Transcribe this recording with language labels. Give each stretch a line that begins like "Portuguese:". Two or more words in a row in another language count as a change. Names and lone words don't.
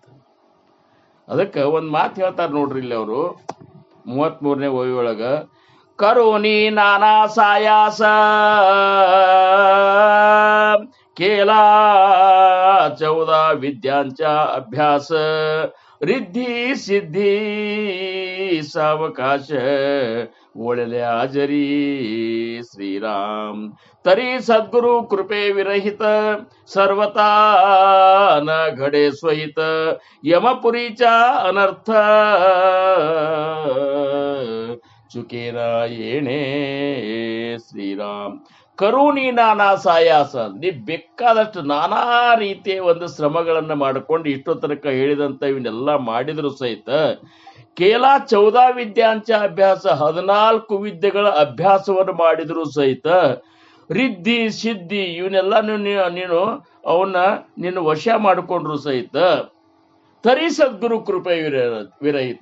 Kannada: ಅದಕ್ಕೆ ಒಂದು ಮಾತು ಹೇಳ್ತಾರೆ ನೋಡ್ರಿ ಇಲ್ಲಿ ಅವರು 33ನೇ ಓವಿಯೊಳಗ,
Marathi: करोनि नाना सायास केला 14 विद्यांचा अभ्यास रिद्धी सिद्धी सावकाश ओळले हाजरी श्रीराम. तरी सद्गुरु कृपे विरहित सर्वता न घडे स्वहित यमपुरीचा अनर्थ चुकेना येणे ಶ್ರೀರಾಮ್. करोनि नाना सायास,
Kannada: ನೀ ಬೇಕಾದಷ್ಟು ನಾನಾ ರೀತಿಯ ಒಂದು ಶ್ರಮಗಳನ್ನ ಮಾಡಿಕೊಂಡು ಇಷ್ಟೋ ತನಕ ಹೇಳಿದಂತ ಇವನ್ನೆಲ್ಲ ಮಾಡಿದ್ರು ಸಹಿತ
Marathi: केला 14 विद्यांचा अभ्यास,
Kannada: 14 ವಿದ್ಯೆಗಳ ಅಭ್ಯಾಸವನ್ನು ಮಾಡಿದ್ರು ಸಹಿತ ರಿದ್ಧಿ ಸಿದ್ಧಿ ಇವನ್ನೆಲ್ಲ ನೀನು ನಿನ್ನ ವಶ ಮಾಡಿಕೊಂಡ್ರು ಸಹಿತ
Marathi: तरी सद्गुरु कृपे विरहित.